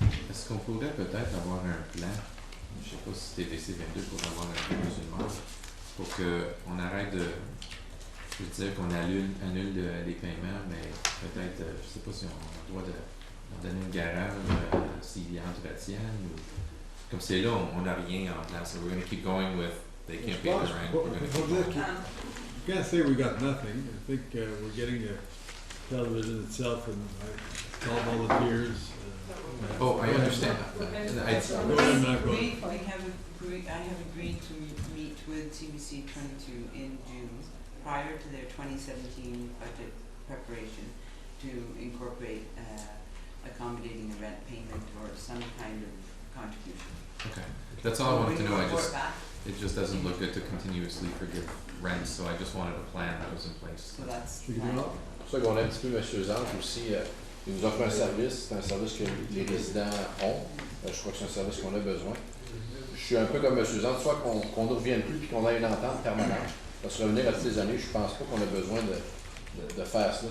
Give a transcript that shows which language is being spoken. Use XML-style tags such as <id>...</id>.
<fr>Est-ce qu'on pourrait peut-être avoir un plan, je ne sais pas si TVC 22 pour avoir un plan musulman, pour qu'on arrête de, je veux dire qu'on annule les paiements, mais peut-être, je ne sais pas si on a le droit de leur donner une garage s'ils y entretiennent, ou comme c'est là, on n'a rien en place.</fr> <en>So we're going to keep going with, they can't pay the rent, we're going to keep going. You can't say we got nothing. I think we're getting the television itself and it's all volunteers. Oh, I understand that. Go ahead, Matt. Go ahead. I have agreed to meet with TBC 22 in June prior to their 2017 budget preparation to incorporate accommodating the rent payment or some kind of contribution. Okay, that's all I wanted to know. It just doesn't look good to continuously forgive rent, so I just wanted a plan that was in place. So that's</en> <fr>C'est pour ça qu'on a un petit peu M. Zange aussi. Il nous offre un service, c'est un service que les résidents ont. Je crois que c'est un service qu'on a besoin. Je suis un peu comme M. Zange, soit qu'on ne revienne plus et qu'on ait une entente permanente. Parce que revenir à toutes les années, je ne pense pas qu'on a besoin de faire cela.</fr>